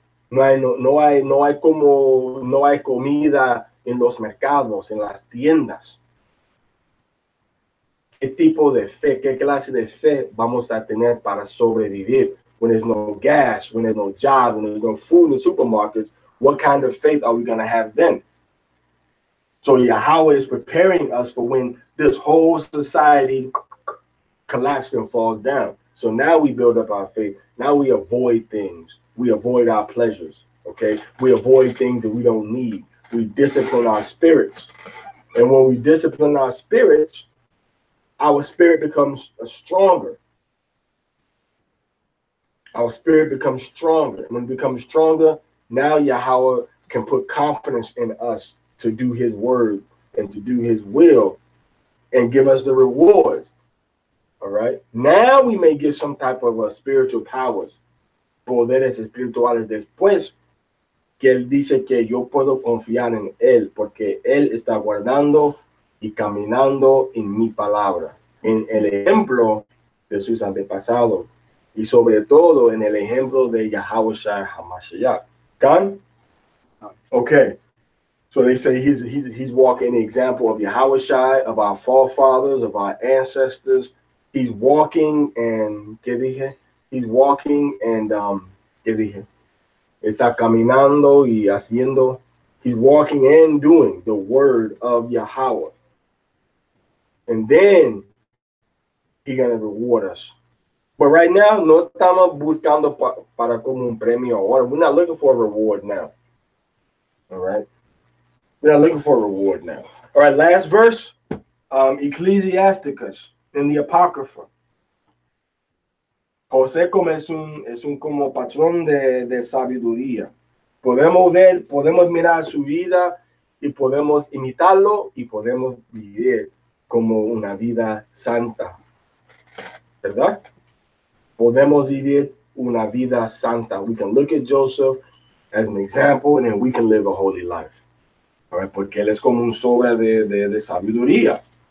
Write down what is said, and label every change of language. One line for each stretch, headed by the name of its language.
Spanish: No hay comida en los mercados, en las tiendas. ¿Qué tipo de fe, qué clase de fe vamos a tener para sobrevivir?
English: When there's no gas, when there's no job, when there's no food in the supermarkets, what kind of faith are we going to have then? So Yahweh is preparing us for when this whole society collapses and falls down. So now we build up our faith. Now we avoid things. We avoid our pleasures, okay? We avoid things that we don't need. We discipline our spirits. And when we discipline our spirits, our spirit becomes stronger. Our spirit becomes stronger. When it becomes stronger, now Yahweh can put confidence in us to do his word and to do his will and give us the rewards. All right. Now we may get some type of spiritual powers,
Spanish: poderes espirituales después que él dice que yo puedo confiar en él porque él está guardando y caminando en mi palabra, en el ejemplo de sus antepasados y sobre todo en el ejemplo de Yahushua HaMashiach.
English: Done? Okay. So they say he's walking the example of Yahushua, of our forefathers, of our ancestors. He's walking and
Spanish: ¿qué dije?
English: He's walking and ¿qué dije?
Spanish: Está caminando y haciendo.
English: He's walking and doing the word of Yahweh. And then he's going to reward us. But right now,
Spanish: no estamos buscando para como un premio ahora.
English: We're not looking for a reward now. All right? We're not looking for a reward now. All right, last verse. Ecclesiasticus in the Apocrypha.
Spanish: José como es un como patrón de sabiduría. Podemos mirar su vida y podemos imitarlo y podemos vivir como una vida santa. ¿Verdad? Podemos vivir una vida santa.
English: We can look at Joseph as an example and then we can live a holy life. All right?
Spanish: Porque él es como un sobre de sabiduría.